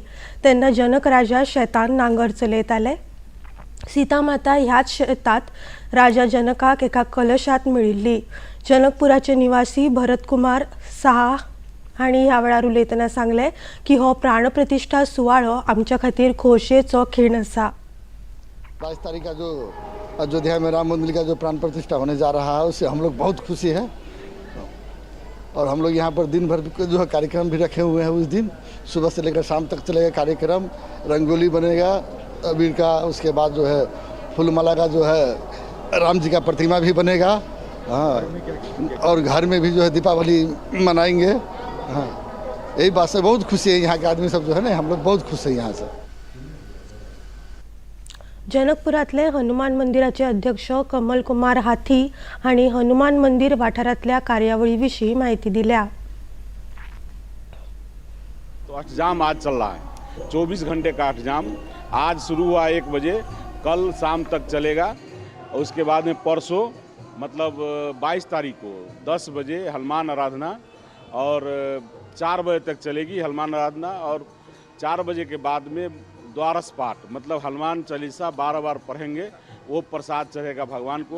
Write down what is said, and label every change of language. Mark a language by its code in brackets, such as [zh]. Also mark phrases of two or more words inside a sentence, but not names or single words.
[kok] तेन्ना जनक राजा शेतान नांगर चलयताले. सीता माता ह्याच शेतात राजा जनकाक एका कलशात मेळिल्ली. जनकपुराचे निवासी भरतकुमार साहा हांणी ह्या वेळार उलयतना सांगलें की हो प्राणप्रतिष्ठा सुवाळो आमच्या खातीर खोशयेचो खीण आसा. [hi] 22 तारीख का जो अयोध्या में राम मंदिर का जो प्राण प्रतिष्ठा होने जा रहा है उससे हम लोग बहुत खुशी है. और हम लोग यहाँ पर दिन भर जो है कार्यक्रम भी रखे हुए हैं. उस दिन सुबह से लेकर शाम तक चलेगा कार्यक्रम. रंगोली बनेगा अबीर का, उसके बाद जो है फूलमाला का जो है राम जी का प्रतिमा भी बनेगा। हाँ, और घर में भी जो है दीपावली मनाएंगे। हाँ, यही बात से बहुत खुशी है। यहाँ के आदमी सब जो है ना, हम लोग बहुत खुश हैं यहाँ से। [kok] जनकपुरातले हनुमान मंदिराचे अध्यक्ष कमल कुमार हाथी आणि हनुमान मंदिर वाठारातल्या कार्यावळीविषयी माहिती दिल्या। [hi] तो अष्टजाम आज चल रहा है, 24 घंटे का अष्टजाम आज शुरू हुआ 1 बजे, कल शाम तक चलेगा। और उसके बाद में परसों मतलब 22 तारीख को 10 बजे हनुमान आराधना और 4 बजे तक चलेगी हनुमान आराधना। और 4 बजे के बाद में द्वारस पाठ मतलब हनुमान चालीसा 12 बार पढ़ेंगे, वो प्रसाद चढ़ेगा भगवान को।